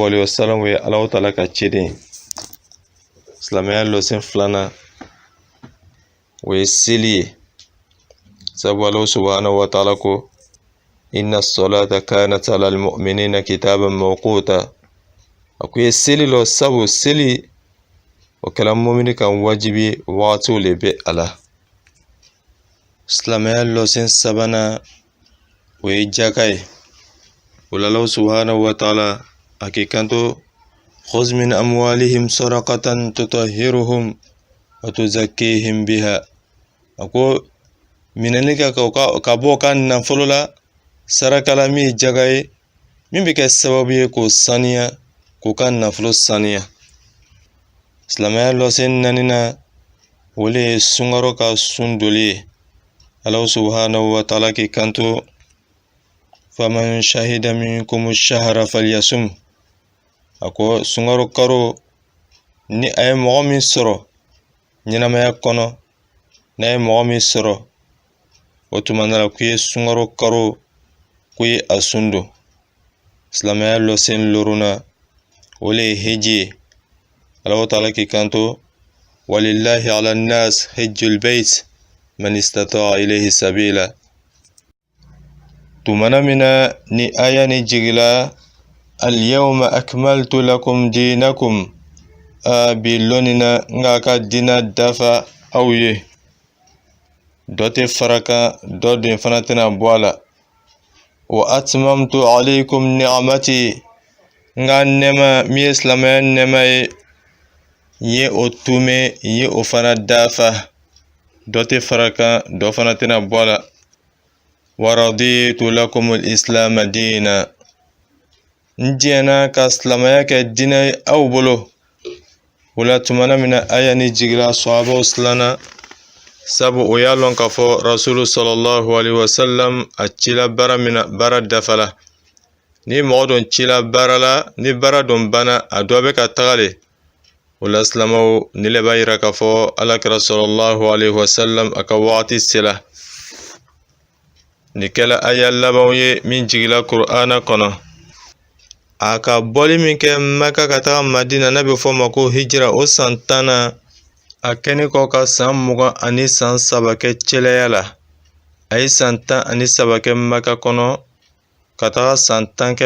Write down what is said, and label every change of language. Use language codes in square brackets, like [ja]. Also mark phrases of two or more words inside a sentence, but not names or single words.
[ar] عليه وسلم [bm] ye [ar] الله تعالى [bm] ka ciden ye silamɛya lɔsen 2 o ye seli ye sabu [ar] الله سبحانه وتعالى [bm] ko [ar] إن الصلاة كانت على المؤمنين كتابا موقوتا [bm] a ko ye seli lɔ sabu seli o kɛla mumini kan wajibi wagatiw le bɛ a la silamɛya lɔsen 3 o ye jaka ye o la [ar] الله سبحانه وتعالى [bm] a k'i kanto [ar] خذ من أموالهم صدقة تطهرهم وتزكيهم بها [bm] a ko minɛni ka bɔ ka nafolo la saraka la min ye jaka ye min bɛ kɛ sababu ye k'o saniya k'u ka nafolo saniya silamɛya lɔsen 4 o le ye sunkaro ka sun doli ye [ar] الله سبحانه وتعالى [bm] k'i kanto [ar] فمن شهد منكم الشهر فليصمه [bm] a ko sunkaro karo ni a ye mɔgɔ min sɔrɔ ɲɛnamaya kɔnɔ n'a ye mɔgɔ min sɔrɔ o tuma na la k'i ye sunkaro karo k'u ye a sun don silamɛya lɔsen 5 o le ye hiji ye [ar] الله تعالى [bm] k'i kanto [ar] ولله على الناس حج البيت من استطاع إليه سبيلا [bm] tumana mina ni aya ni jigila [ar] اليوم أكملت لكم دينكم [bm] bi lonina nga ka dina dafa aw ye dɔ tɛ faraka dɔ den fana tɛna bɔ a la [ar] وأتممت عليكم نعمتي [bm] nga nɛma min ye silamɛya nɛma ye ye o tume ye o fana dafa dɔ tɛ faraka dɔ fana tɛna bɔ a la wa [ar] رضيت لكم الإسلام دينا [bm] n diɲɛna ka silamɛya kɛ diinɛ ye aw bolo o la tumana min na aya ni jigira sahabaw silanna sabu o y'a lɔn k'a fɔ Rasulu [ar] صلى الله عليه وسلم [bm] a cila baara min na baara dafala ni mɔgɔ dɔn cila baara la ni baara dɔn bana a dɔ bɛ ka taga le o la silamɛw ni le b'a yira k'a fɔ alakira [ar] صلى الله عليه وسلم [bm] a ka wagati sela ni kɛla aya labanw ye min jigila Kur'ana kɔnɔ a ka bɔli min kɛ Maka ka taga Madina n'a bɛ fɔ ma ko hijira o san 10 a kɛni kɔ ka san 20 ani san 3 kɛ cɛlɛya la a ye san 13 kɛ Maka kɔnɔ ka taga san 10 kɛ